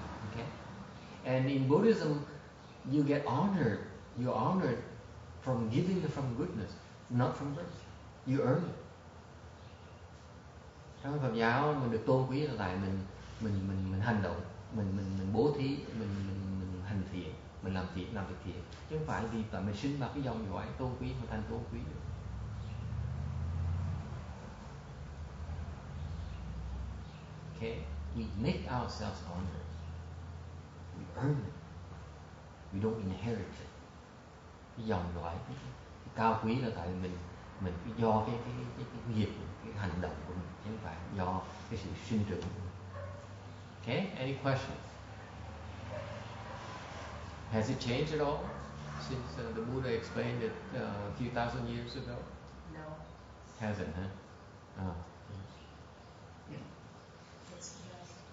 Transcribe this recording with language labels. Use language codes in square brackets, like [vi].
[en] Okay, and in Buddhism, you get honored. You're honored from giving and from goodness, not from birth. You earn it. [vi] Trong Phật giáo mình được tôn quý là tại mình hành động, mình bố thí, mình hành thiện, mình làm việc thiện, chứ không phải vì tại mình sinh vào cái dòng dõi tôn quý mà thành tôn quý được. [en] Okay, we make ourselves honored. We earn it. We don't inherit it. [vi] Cái dòng dõi cái cao quý là tại mình cái do cái nghiệp, cái hành động của mình, chứ không phải do cái sự sinh trưởng của mình. [en] Okay, any questions? Has it changed at all since the Buddha explained it a few thousand years ago? No. Hasn't, huh? Oh. Yes, it has.